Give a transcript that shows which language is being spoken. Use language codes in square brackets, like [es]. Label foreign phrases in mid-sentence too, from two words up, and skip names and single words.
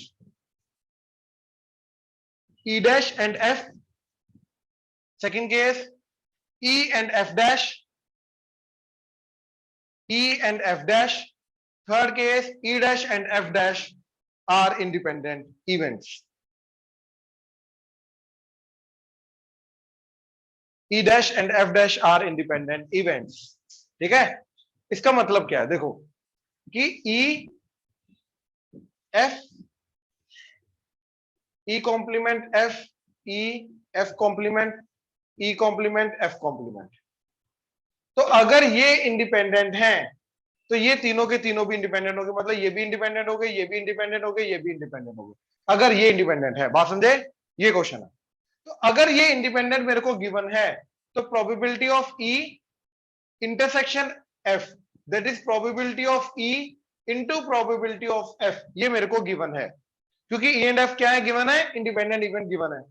[en] dash and F, second case E and F dash, E and F dash, third case E dash and F dash are independent events. E dash and F dash are independent events. [hi] ठीक है, इसका मतलब क्या है, देखो कि [en] E F, E complement F, E F complement, E complement F complement, [hi] तो अगर ये इंडिपेंडेंट हैं तो ये तीनों के तीनों भी इंडिपेंडेंट हो गए, मतलब ये भी इंडिपेंडेंट हो गए, ये भी इंडिपेंडेंट हो गए, ये भी इंडिपेंडेंट हो गए, अगर ये इंडिपेंडेंट है। बात समझे, ये क्वेश्चन है। तो अगर ये इंडिपेंडेंट मेरे को गिवन है तो [en] probability of E intersection F, that is probability of E into probability of F, [hi] ये मेरे को गिवन है, क्योंकि [en] E and F [hi] क्या है, गिवन है, [en] independent event [hi] गिवन है।